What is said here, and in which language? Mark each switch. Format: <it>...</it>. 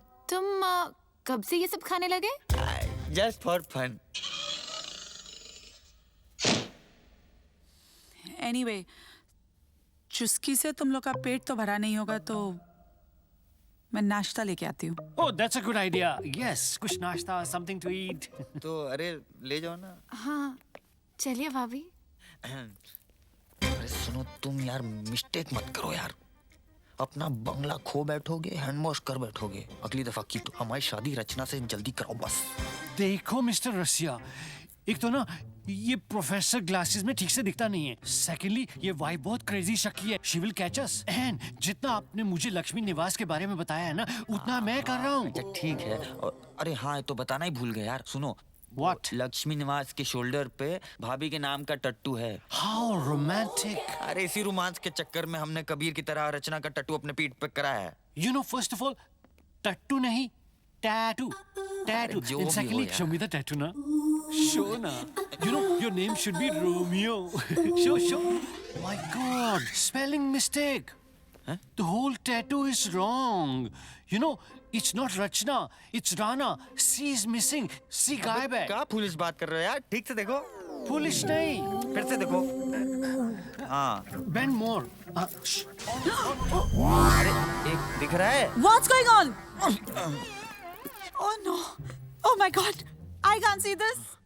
<hi>तुम कब से ये सब खाने लगे?</hi> <en>Just for fun.</en> <hi>Anyway, चुस्की से तुम लोग का पेट तो भरा नहीं होगा, तो मैं नाश्ता लेके आती हूँ।</hi> <en>Oh, that's a good idea. Yes,</en> <hi>कुछ नाश्ता,</hi> <en>something to eat.</en> <hi>तो अरे ले जाओ ना। हाँ चलिए भाभी। अरे सुनो तुम यार, मिस्टेक मत करो यार। अपना बंगला खो बैठोगे, हैंड वॉश कर बैठोगे। अगली दफा की तो हमारी शादी रचना से जल्दी कराओ बस। देखो मिस्टर रसिया, एक तो ना ये प्रोफेसर ग्लासेस में ठीक से दिखता नहीं है। सेकेंडली ये वाइफ बहुत क्रेजी शकी है।</hi> <en>She will catch us.</en> <hi>And जितना आपने मुझे लक्ष्मी निवास के बारे में बताया है ना, उतना मैं कर रहा हूँ। अच्छा ठीक है। और अरे हाँ, तो बताना ही भूल गए यार। सुनो,</hi> <en>What?</en> <hi>लक्ष्मी निवास के शोल्डर पे भाभी के नाम का टट्टू है।</hi> <en>How romantic!</en> <hi>अरे इसी रोमांस के चक्कर में हमने कबीर की तरह रचना का टट्टू अपने पीठ पे कराया है।</hi> <en>You know, first of all,</en> <hi>टट्टू नहीं,</hi> <en>tattoo. Tattoo.</en> <hi>जो</hi> <en>And</en> <hi>भी</hi> <en>secondly,</en> <hi>हो यार।</hi> <en>show me the tattoo na. Show na. You know, your name should be Romeo. Show. My God, spelling mistake. Huh? The whole tattoo is wrong. You know, it's not Rachna, it's Rana. C is missing. C</en> <hi>गायब है। क्या police बात कर रहे हो यार? ठीक से देखो। पुलिस नहीं। फिर से देखो। हाँ।</hi> <en>Bend more.</en> <hi>अरे एक दिख रहा है।</hi> <en>What's going on? Oh no! Oh my God! I can't see this.</en>